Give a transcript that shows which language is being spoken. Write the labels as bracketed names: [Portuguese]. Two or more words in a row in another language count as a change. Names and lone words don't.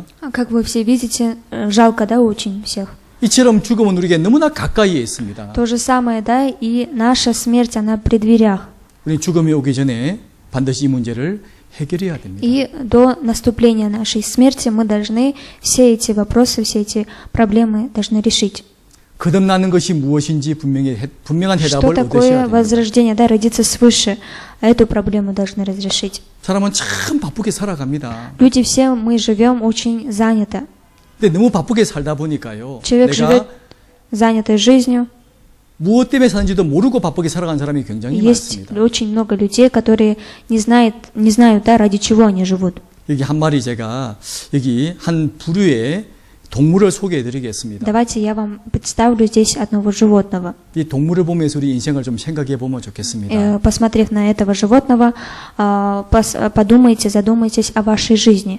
[Russian] Как вы все видите, жалко, да, очень всех. [Korean] 이처럼 죽음은 우리에게 너무나 가까이에 있습니다. [Russian] То же самое, да, и наша смерть, она при дверях. [Korean] 우리 죽음이 오기 전에 반드시 이 문제를 해결해야 됩니다. [Russian] И до наступления нашей смерти мы должны все эти вопросы, все эти проблемы должны решить. [Korean] 거듭나는 것이 무엇인지 분명한 [Russian] Что [Korean] 해답을 얻으셔야 [Russian] такое [Korean] 됩니다. [Russian] возрождение, да, родиться свыше? Эту проблему должны разрешить. [Korean] 사람은 참 바쁘게 살아갑니다. [Russian] Люди все, мы живем очень занято. [Korean] 근데 너무 바쁘게 살다 보니까요. [Russian] Человек живет [Korean] 내가 [Russian] занятой жизнью. [Korean] 무엇 때문에 사는지도 모르고 바쁘게 살아가는 사람이 굉장히 [Russian] Есть [Korean] 많습니다. [Russian] очень много людей, которые не знают, да, ради чего они живут. [Korean] 여기 한 마리 제가 여기 한 부류의 동물을 소개해 드리겠습니다. [Russian] Давайте я вам представлю здесь одного животного. [Korean] 이 동물을 보면서 우리 인생을 좀 생각해 보면 좋겠습니다. [Russian] Посмотрев на этого животного, подумайте, задумайтесь о вашей жизни.